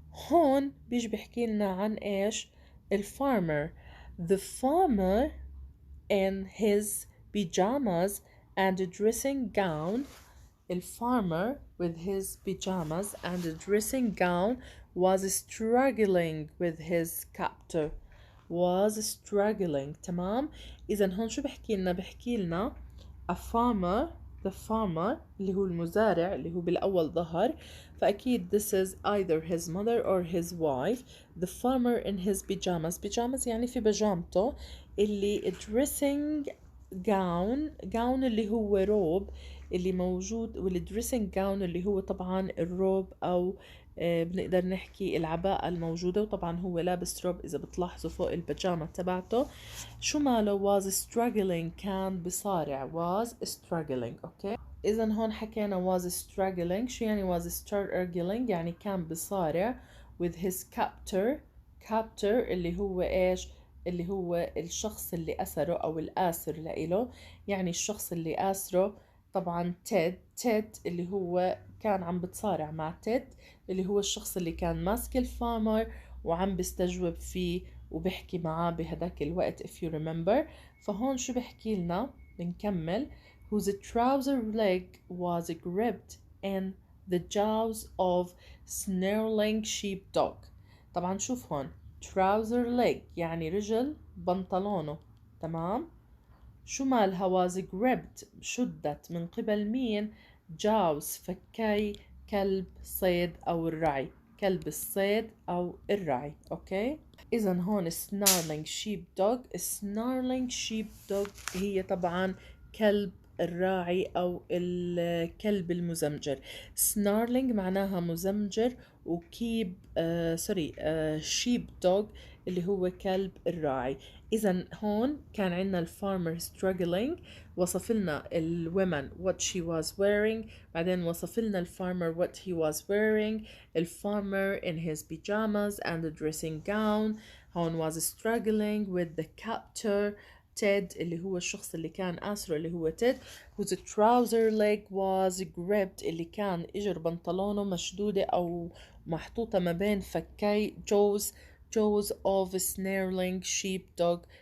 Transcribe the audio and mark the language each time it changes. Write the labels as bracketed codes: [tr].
[ar] هون بيجي بيحكي لنا عن إيش؟ الفارمر. [en] the farmer in his pajamas and a dressing gown. الفارمر with his pajamas and a dressing gown was struggling with his captor. was struggling. [ar] تمام. إذا هون شو بحكي لنا؟ بحكي لنا a farmer the farmer اللي هو المزارع اللي هو بالأول ظهر، فأكيد [en] this is either his mother or his wife. [ar] The farmer in his pajamas يعني في بيجامته، اللي dressing gown اللي هو روب اللي موجود، والدريسنج جاون اللي هو طبعا الروب أو بنقدر نحكي العباءة الموجودة، وطبعا هو لابس روب إذا بتلاحظوا فوق البيجامة تبعته. شو ماله؟ was struggling، كان بصارع، was struggling. أوكي، إذا هون حكينا was struggling. شو يعني was struggling؟ يعني كان بصارع with his captor اللي هو إيش؟ اللي هو الشخص اللي أسره أو الآسر لإله، يعني الشخص اللي آسره طبعا تيد اللي هو كان عم بتصارع مع تيد اللي هو الشخص اللي كان ماسك الفارمر وعم بيستجوب فيه وبحكي معاه بهداك الوقت [en] if you remember. [ar] فهون شو بحكي لنا؟ بنكمل [en] whose trouser leg was gripped in the jaws of snarling sheepdog. [ar] طبعا شوف هون trouser leg يعني رجل بنطلونه، تمام. شو مالها؟ was gripped، شدت من قبل مين؟ jaws، فكي كلب صيد أو الرعي، كلب الصيد أو الرعي. أوكي، إذا هون snarling sheepdog هي طبعا كلب الراعي أو الكلب المزمجر. snarling معناها مزمجر، وكيب sheepdog اللي هو كلب الراعي. إذا هون كان عندنا الفارمر struggling، وصف لنا الwoman [en] what she was wearing، [ar] بعدين وصف لنا الفارمر [en] what he was wearing، [ar] الفارمر [en] in his pajamas and the dressing gown. [ar] هون [en] was struggling with the captor [ar] تيد اللي هو الشخص اللي كان آسره اللي هو تيد، whose trouser leg was gripped اللي كان إجر بنطلونه مشدودة أو محطوطة ما بين فكي jaws of snarling sheepdog.